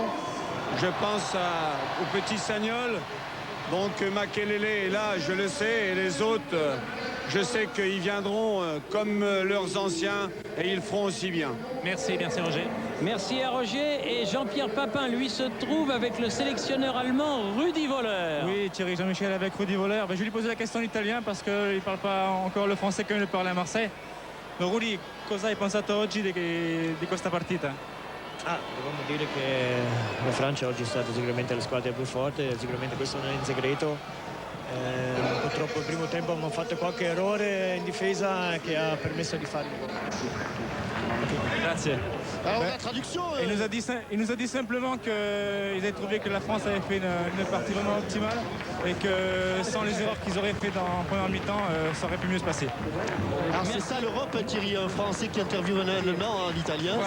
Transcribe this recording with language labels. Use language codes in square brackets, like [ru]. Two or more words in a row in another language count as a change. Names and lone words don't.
[fr] Je pense au petit Sagnol. Donc Makelele est là, je le sais, et les autres, je sais qu'ils viendront comme leurs anciens et ils feront aussi bien. Merci Roger. Merci à Roger. Et Jean-Pierre Papin, lui, se trouve avec le sélectionneur allemand Rudi Völler. Oui, Thierry Jean-Michel avec Rudi Völler. Je vais lui poser la question en italien parce qu'il ne parle pas encore le français comme il le parlait à Marseille. [it] Donc Rudi, cosa hai pensato oggi di questa partita? Dobbiamo dire che la Francia oggi è stata sicuramente la squadra più forte, sicuramente questo non è in segreto. Purtroppo il primo tempo abbiamo fatto qualche errore in difesa che ha permesso di fare il gol. Grazie. [fr] Alors la traduction. Il nous a dit simplement qu'ils avaient trouvé que la France avait fait une partie vraiment optimale et que sans les erreurs qu'ils auraient fait en première mi-temps, ça aurait pu mieux se passer. Alors c'est ça l'Europe, Thierry, un Français qui interviewe un Allemand en italien, Voilà,